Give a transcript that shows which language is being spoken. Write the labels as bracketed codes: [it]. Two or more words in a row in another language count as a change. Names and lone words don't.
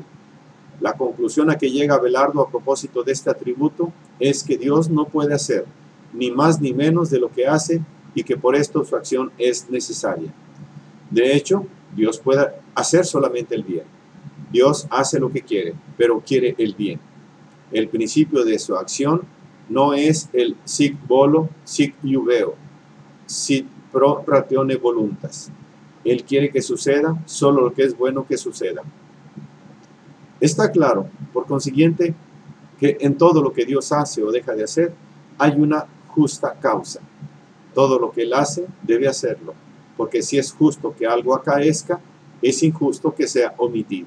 [es] La conclusión a que llega Abelardo a propósito de este atributo es que Dios no puede hacer ni más ni menos de lo que hace y que por esto su acción es necesaria. De hecho, Dios puede hacer solamente el bien. Dios hace lo que quiere, pero quiere el bien. El principio de su acción no es el [la] sic volo, sic juveo, sit pro ratione voluntas. [es] Él quiere que suceda solo lo que es bueno que suceda. Está claro, por consiguiente, que en todo lo que Dios hace o deja de hacer, hay una justa causa. Todo lo que Él hace, debe hacerlo, porque si es justo que algo acaezca, es injusto que sea omitido.